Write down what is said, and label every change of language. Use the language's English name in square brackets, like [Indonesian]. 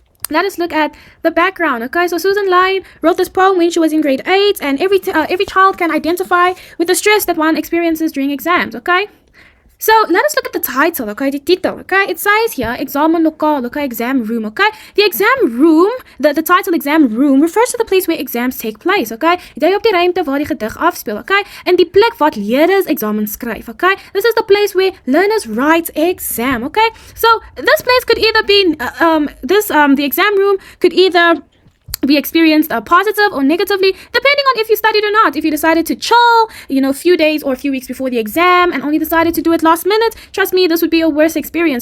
[English] Let us look at the background. Okay, so Suzaan wrote this poem when she was in grade 8, and every child can identify with the stress that one experiences during exams. Okay, so let us look at the title. Okay, the title. Okay, it says here Eksamenlokaal. Okay, exam room. Okay, the exam room, the title exam room refers to the place where exams take place. [Afrikaans] Okay, jy op die ruimte waar die gedig afspeel. Okay, en die plek wat leerders eksamen skryf. [English] Okay, this is the place where learners write exam. Okay, so this place could either be the exam room could either be experienced positive or negatively, depending on if you studied or not. If you decided to chill, a few days or a few weeks before the exam and only decided to do it last minute, trust me, this would be a worse experience.